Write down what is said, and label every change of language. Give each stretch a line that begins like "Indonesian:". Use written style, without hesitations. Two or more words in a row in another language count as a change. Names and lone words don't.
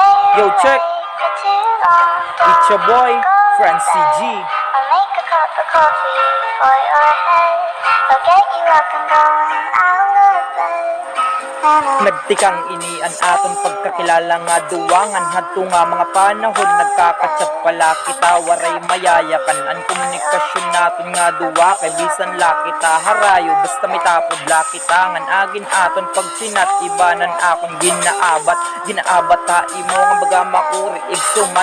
English: Yo, check. It's your boy, Francie G. I'll make a cup of coffee for your head. I'll get you up and going out of bed.
Waray: Nagtikang inian aton pagkakilala nga duwangan. Hadto nga mga panahon nagkakatsat pala kita. Waray mayayakan ang komunikasyon naton nga duwa. Kay bisan la kita harayo basta may tapod la kita. Ngan agin aton pagsinat ibanan akong ginaabat ta imo nga baga makuri igsumat.